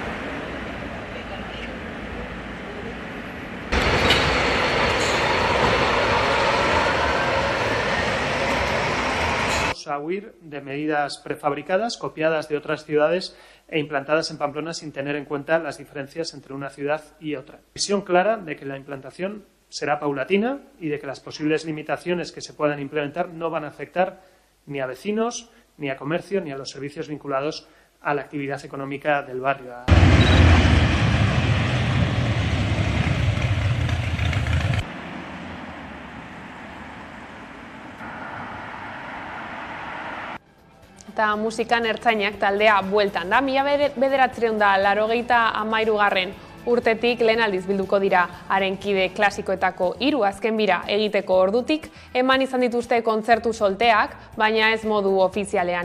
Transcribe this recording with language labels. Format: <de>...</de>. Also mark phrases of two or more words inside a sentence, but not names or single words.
<es>Vamos a huir de medidas prefabricadas, copiadas de otras ciudades e implantadas en Pamplona sin tener en cuenta las diferencias entre una ciudad y otra. Visión clara de que la implantación será paulatina y de que las posibles limitaciones que se puedan implementar no van a afectar ni a vecinos, ni a comercio, ni a los servicios vinculados a la actividad económica del barrio.</es> <eu>Eta musikan ertzainak taldea bueltan da. 1983 urtetik lehen aldiz bilduko dira haren kide klasikoetako 3 azken bira egiteko ordutik, eman izan dituzte kontzertu solteak, baina ez modu ofizialean.</eu>